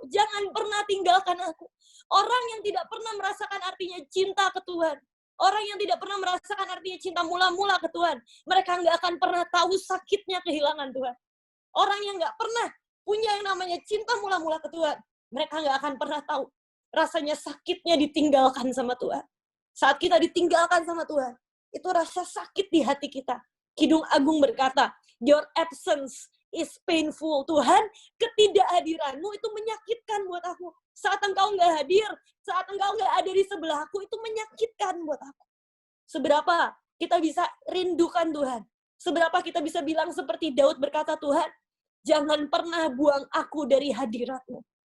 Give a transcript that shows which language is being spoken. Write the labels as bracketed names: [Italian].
[Indonesian] Jangan pernah tinggalkan aku. Orang yang tidak pernah merasakan artinya cinta ke Tuhan, orang yang tidak pernah merasakan artinya cinta mula-mula ke Tuhan, mereka nggak akan pernah tahu sakitnya kehilangan Tuhan. Orang yang nggak pernah punya yang namanya cinta mula-mula ke Tuhan, mereka nggak akan pernah tahu rasanya sakitnya ditinggalkan sama Tuhan. Saat kita ditinggalkan sama Tuhan, itu rasa sakit di hati kita. Kidung Agung berkata, [English] your absence is painful. [Indonesian] Tuhan, ketidakhadiranmu itu menyakitkan buat aku. Saat Engkau nggak hadir, saat Engkau nggak ada di sebelahku, itu menyakitkan buat aku. Seberapa kita bisa rindukan Tuhan. Seberapa kita bisa bilang seperti Daud berkata, Tuhan, jangan pernah buang aku dari hadirat-Mu.